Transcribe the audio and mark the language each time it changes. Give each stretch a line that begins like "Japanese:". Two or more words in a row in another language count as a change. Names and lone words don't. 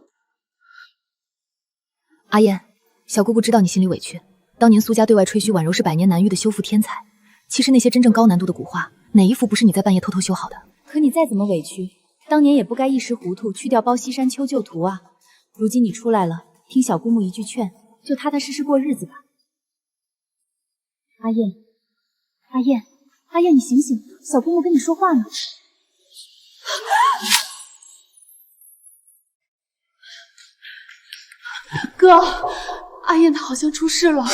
Chinese: 阿燕，小姑姑知道你心裡委屈。當年蘇家對外吹噓婉柔是100年難遇的修復天才，其實那些真正高難度的古畫，哪一幅不是你在半夜偷偷修好的？可你再怎麼委屈，當年也不該一時糊塗去掉包西山丘舊圖啊！如今你出來了，聽小姑母一句勸，就踏踏實實過日子吧。阿燕，阿燕，阿燕，你醒醒，小姑母跟你說話呢。哥，阿燕她好像出事了。